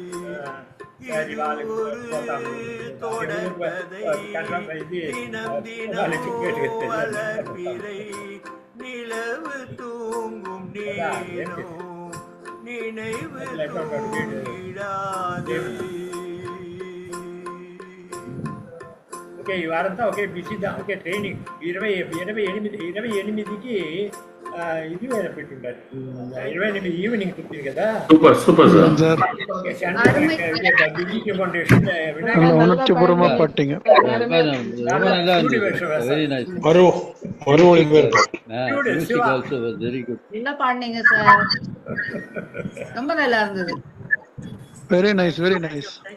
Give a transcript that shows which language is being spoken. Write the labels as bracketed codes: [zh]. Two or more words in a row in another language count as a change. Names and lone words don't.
[ta] இது ஒரு தொடர்கதை, தினம் தினம் வளர்ப்பிறை, நிலவு தூங்கும் நேரம் நினைவு தூங்கிடாது. [te] ఓకే ఈ వారంతా ఒకే బిజీ దా ఓకే ట్రైనింగ్ 28కి ఇది పెట్టుంటారు 28 ఈవినింగ్ పుట్టింది కదా. సూపర్ సార్. [ta] உணர்ச்சிபூர்வமா பாட்டீங்க. நல்லா பாடுனீங்க சார், ரொம்ப நல்லா இருந்தது. [en] very nice very nice.